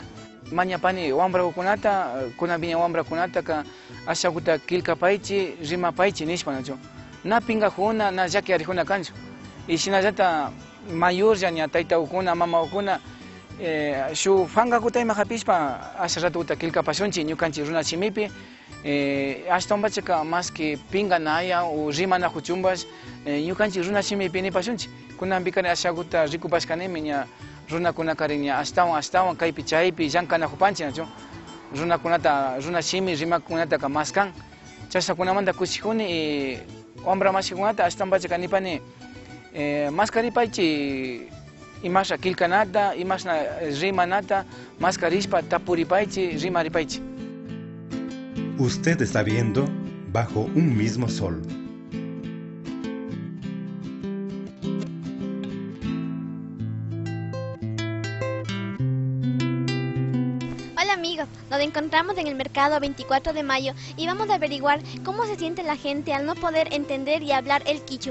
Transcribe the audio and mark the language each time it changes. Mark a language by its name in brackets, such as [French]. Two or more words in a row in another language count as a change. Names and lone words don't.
[Quechua] Mañapani wambrakunata, kunapiña wambrakunata ka ashakuta kilkapaychi, rimapaychi nishpa nacho. Na pingakuna, na llakiarikuna kanchu. Y shinallata mayorlla ña taytawkuna, mamawkuna shu fankakutayma hapishpa asha ratuta kilkapashunchi ñukanchik runa shimipi. Ashtawanpachaka [Spanish] más que [Quechua] pinga naya o rimana huchumbash ñukanchik runa shimipi nipashunchi. Kunanpikari ashakuta rikupashkanimi ña runakunakari ña ashtawan kaypi chaypi llankana hupanchik nachu. Runakunata runa shimi rimakunataka maskan. Chashakunamanta kushikuni y wambra masikunata ashtawanpachaka nipani maskaripaychi imasha kilkanata, imasha rimanata, maskarishpa tapuripaychi, rimaripaychi. [Spanish] Usted está viendo Bajo un mismo sol. Hola amigos, nos encontramos en el mercado 24 de mayo y vamos a averiguar cómo se siente la gente al no poder entender y hablar el quichua.